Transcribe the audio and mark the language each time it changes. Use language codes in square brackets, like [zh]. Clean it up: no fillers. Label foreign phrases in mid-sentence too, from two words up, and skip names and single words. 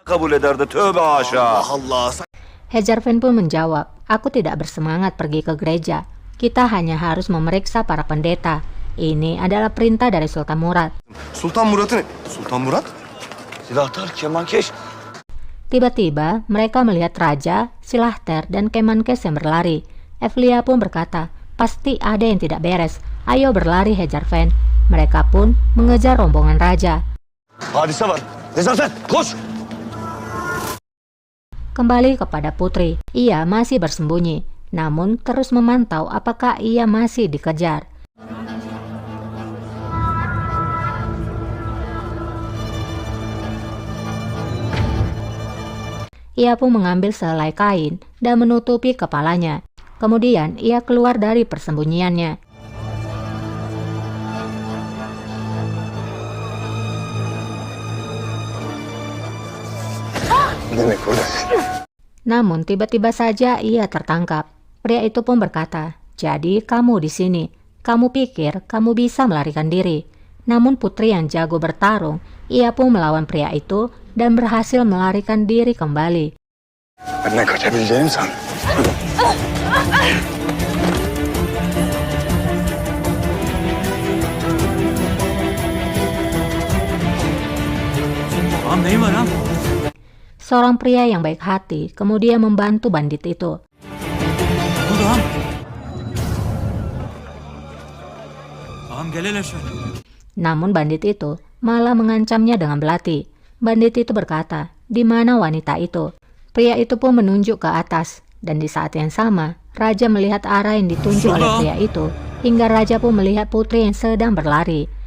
[tr] kabul ederdi. Tövbe haşa. Allah. [id] Hejarfen pun menjawab, aku tidak bersemangat pergi ke gereja. Kita hanya harus memeriksa para pendeta. Ini adalah perintah dari Sultan Murad. [tr] Sultan Murat'ı ne? Sultan Murat? Silahtar, kemankeş. [id] Tiba-tiba mereka melihat Raja, Silahter, dan Kemenkes yang berlari. Evlia pun berkata, pasti ada yang tidak beres. Ayo berlari Hejarfen. Mereka pun mengejar rombongan Raja. [tr] Hadise var. Nezafer, koş. [id] Kembali kepada Putri, ia masih bersembunyi, namun terus memantau apakah ia masih dikejar. Ia pun mengambil sehelai kain dan menutupi kepalanya. Kemudian ia keluar dari persembunyiannya. [tr] Demek buradasın. [id] Namun tiba-tiba saja ia tertangkap. Pria itu pun berkata, jadi kamu di sini. Kamu pikir kamu bisa melarikan diri. Namun putri yang jago bertarung, ia pun melawan pria itu dan berhasil melarikan diri kembali. [tr] Benden kaçabileceğini mi sandın? Ağam neyin var ağam? [id] Seorang pria yang baik hati kemudian membantu bandit itu. [tr] Ne oldu ağam? Ağam gel hele şöyle. [id] Namun bandit itu malah mengancamnya dengan belati. Bandit itu berkata, di mana wanita itu? Pria itu pun menunjuk ke atas, dan di saat yang sama, Raja melihat arah yang ditunjuk oleh pria itu, hingga Raja pun melihat putri yang sedang berlari.